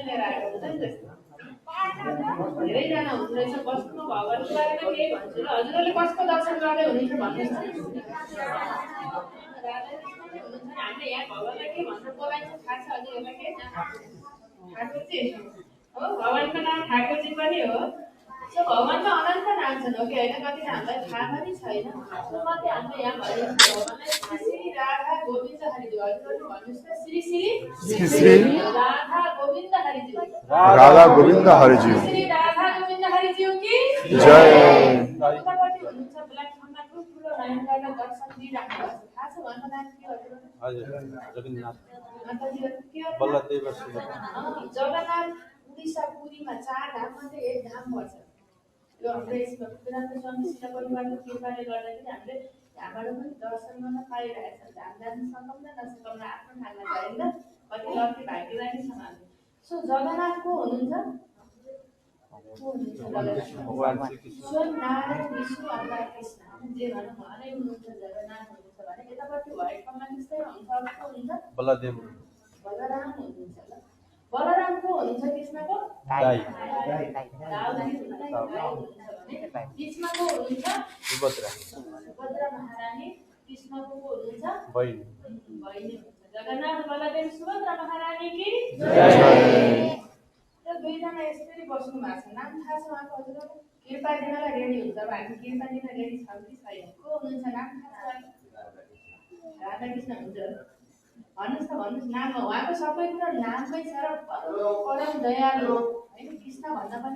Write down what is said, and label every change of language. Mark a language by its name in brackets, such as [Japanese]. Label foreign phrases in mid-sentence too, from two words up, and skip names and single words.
[Nepali] लिएर आएको हुन्छ नि त्यस्तो धेरैजना हुँदो रहेछ बस्नु भगवान्को बारेमा केही भन्छु ल हजुरहरूले कसको दर्शन गर्दै हुनुहुन्छ भन्नुहोस् न राधाकृष्णले हुनुहुन्छ नि हामीले यहाँ भगवान्लाई के भनेर बोलाइन्छ थाहा छ हजुरहरूलाई के ठाकुरजी हो भगवान्को नाम ठाकुरजी पनि हो सो भगवान्को अनन्त नाम छन् हो कि होइन कतिजना हामीलाई थाहा पनि छैन सो कति हामीले यहाँ भनिन्छ भगवान्लाई श्री श्री राधा गोविन्द हरिदेव हजुरहरूले भन्नुहोस् त श्री श्री श्री राधा गोविन्द हरिदेव राधा गोविन्द हरिज्यू श्री राधा गोविन्द हरिज्यू की जय उतापट्टि हुनुहुन्छ प्लेटफर्ममा ठुल्ठुलो लाइन गरेर दर्शन दिइराख्नु भएको छ थाहा छ उहाँको नाम के हजुर हजुर जगन्नाथ माताजीको के हो बल्लदेव सुब्बा जगन्नाथ उडिसा पुरीमा 4 धाम मध्ये एक धाम पर्छ यो हाम्रो यसमा वेदान्त स्वामी शिला परिवारको कृपाले गर्दाखेरि हामीले यहाँबाट पनि दर्शन गर्न पाइरहेछ धाम जान सकौँ न नसकौँ आफ्नो ठाउँमा जाइन्न कति लकी भाग्यवानी छौँ हामी सो जगन्नाथ को हुनुहुन्छ भगवान श्री कृष्ण स्वयं नारायण विष्णु अथवा कृष्ण हामी जे भनौँ उहाँनै हुनुहुन्छ जगन्नाथ हुनुहुन्छ भने यतापट्टि व्हाइटमा त्यस्तै हुन्छ को हुन्छ बल्लदेव बलराम हुनुहुन्छ ल बलराम को हुनुहुन्छ कृष्णको दाई कृष्ण को हुनुहुन्छ सुभद्रा सुभद्रा महारानी कृष्णको को हुनुहुन्छ बहिनी बहिनी हुनुहुन्छ जगन्नाथ बलदेव सुभद्रा महारानी की जय र दुईजना यसरी बस्नु भएको छ नाम थाहा छ उहाँको हजुरलाई कृपा दिनलाई रेडी हुन्छ अब हामी कृपा दिन रेडी छौँ कि छैन को हुनुहुन्छ नाम थाहा छ राधाकृष्ण हुन्छ भन्नुहोस् त भन्नुहोस् नाम उहाँको सबै कुरा नाममै छ र परम दयालु होइन कृष्ण भन्दा पनि